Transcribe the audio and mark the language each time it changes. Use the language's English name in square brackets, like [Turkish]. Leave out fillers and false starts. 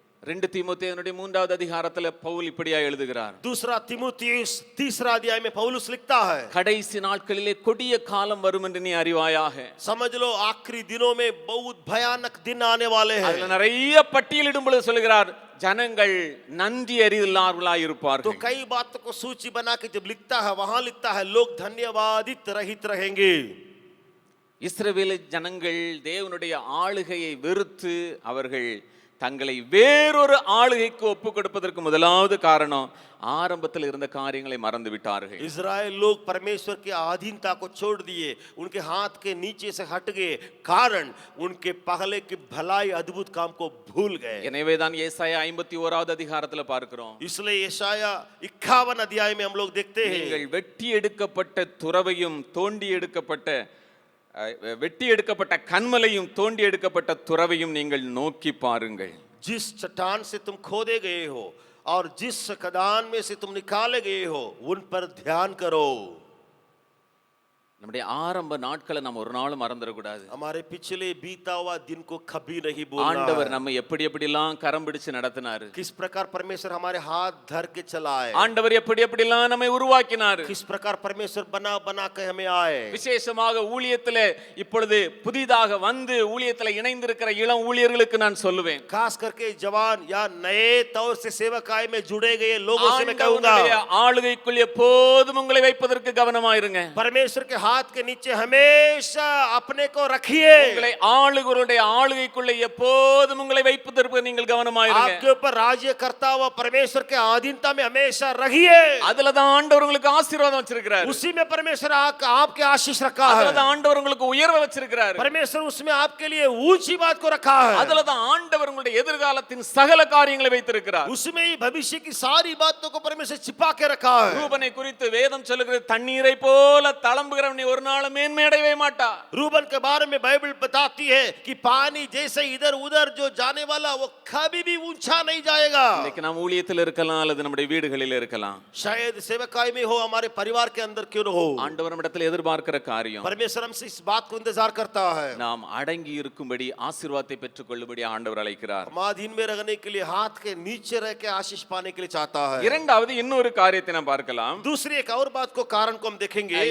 [Tamil] 2 தீமோத்தேயுனுடைய 3வது அதிகாரத்துல பவுல் இப்படியா எழுதுகிறார். [Hindi] दूसरा तीमुथियुस 3 अध्याय में पौलुस लिखता है, [Tamil] கடைசி நாட்களிலே கொடிய காலம் வரும் என்று நீ அறிவாயாக. [Hindi] समझ लो आखिरी दिनों में बहुत भयानक दिन आने वाले हैं. [Tamil] அதுல நிறைய பட்டியலிடும் பொழுது சொல்கிறார், ஜனங்கள் நன்றி அறிவில்லாதவர்களாய் இருப்பார்கள். [Hindi] तो कई बातों को सूची बना के जब लिखता है वहां लिखता है, लोग धन्यवादित रहित रहेंगे. [Tamil] இஸ்ரவேல் ஜனங்கள் தேவனுடைய ஆளுகையை வெறுத்து அவர்கள் தங்களை வேறொரு ஆளுகைக்கு ஒப்பு கொடுப்பதற்கு முதலாவது காரணம் ஆரம்பத்தில் இருந்த காரியங்களை மறந்து விட்டார்கள். [Hindi] इजराइल लोग परमेश्वर की अधीनता को छोड़ दिए, उनके हाथ के नीचे से हट गए, कारण उनके पहले की भलाई अद्भुत काम को भूल गए. [Tamil] எனவே தான் ஏசாயா 51வது அதிகாரத்துல பார்க்கிறோம், [Hindi] इसलिए यशाया 51 अध्याय में हम लोग देखते हैं, [Tamil] நீங்கள் வெட்டி எடுக்கப்பட்ட துறவையும் தோண்டி எடுக்கப்பட்ட கன்மலையும் தோண்டி எடுக்கப்பட்ட துறவையும் நீங்கள் நோக்கி பாருங்கள். [Hindi] जिस चट्टान से तुम खोदे गए हो और जिस खदान में से तुम निकाले गए हो उन पर ध्यान करो. [Tamil] நம்முடைய ஆரம்ப நாட்களை நம்ம ஒரு நாளும் மறந்துடக்கூடாது. [Hindi] हमारे पिछले बीता हुआ दिन को कभी नहीं भूलना. [Tamil] ஆண்டவர் நம்ம எப்படியெல்லாம் கரம் பிடிச்சு நடத்தினாரு, [Hindi] किस प्रकार परमेश्वर हमारे हाथ धर के चलाए, [Tamil] ஆண்டவர் எப்படியெல்லாம் நம்மை உருவாக்கினாரு, [Hindi] किस प्रकार परमेश्वर बना के हमें आए. [Tamil] விசேஷமாக ஊழியத்திலே இப்பொழுது புதிதாக வந்து ஊழியத்திலே இணைந்திருக்கிற இளம் ஊழியர்களுக்கு நான் சொல்லுவேன், [Hindi] खास करके जवान या नए तौर से सेवकाई में जुड़े गए लोगों से मैं कहूंगा, [Tamil] ஆளுகைக்குள் எப்போதும் உங்களை வைப்பதற்கு கவனமாயிருங்க. [Hindi] परमेश्वर के हाथ के नीचे हमेशा अपने को रखिए। [Tamil] உங்களை ஆளுகிறவருடைய ஆளுகைக்குள்ள எப்போதும் உங்களை வைப்பதற்கு நீங்கள் கவனமாயிருங்க. [Hindi] आपके ऊपर राज्य करता हुआ परमेश्वर के अधीनता में हमेशा रहिए। [Tamil] அதுல தான் ஆண்டவர் உங்களுக்கு ஆசீர்வாதம் வச்சிருக்கிறார். [Hindi] उसी में परमेश्वर आपके आशीष रखा है। [Tamil] அதுல தான் ஆண்டவர் உங்களுக்கு உயர்வை வச்சிருக்கிறார். [Hindi] परमेश्वर उसमें आपके लिए ऊंची बात को रखा है। [Tamil] அதுல தான் ஆண்டவர் உங்களுடைய எதிர்காலத்தின் சகல காரியங்களை வைத்திருக்கிறார். [Hindi] उसमें ही भविष्य की सारी बातों को परमेश्वर छिपा के रखा है। [Tamil] ரூபனை குறித்து வேதம் சொல்லுகிறது, தண்ணீரை போல தளம்புகிறவன் ஒரு நாளும் மேன்மை அடையவே மாட்டான். [Hindi] रूबन के बारे में बाइबल बताती है कि पानी जैसे इधर उधर जो जाने वाला वो कभी भी ऊंचा नहीं जाएगा। [Tamil] இன்னைக்கு நாம் ஊழியத்தில் இருக்கலாம் அல்லது நம்முடைய வீடுகளில் இருக்கலாம். [Hindi] शायद सेवकाई में हो, हमारे परिवार के अंदर क्यों न हो, [Tamil] ஆண்டவர் நம்மிடத்தில் எதிர்பார்க்கிற காரியம் [Hindi] परमेश्वर हमसे इस बात को इंतजार करता है। [Tamil] நாம் அடங்கி இருக்கும்படி ஆசீர்வாதத்தை பெற்றுக்கொள்ளும்படி ஆண்டவர் அழைக்கிறார். [Hindi] हम अधीन में रहने के लिए, हाथ के नीचे रह के आशीष पाने के लिए चाहता है। [Tamil] இரண்டாவது இன்னொரு காரியத்தை நாம் பார்க்கலாம். [Hindi] दूसरी एक और बात को कारण को हम देखेंगे।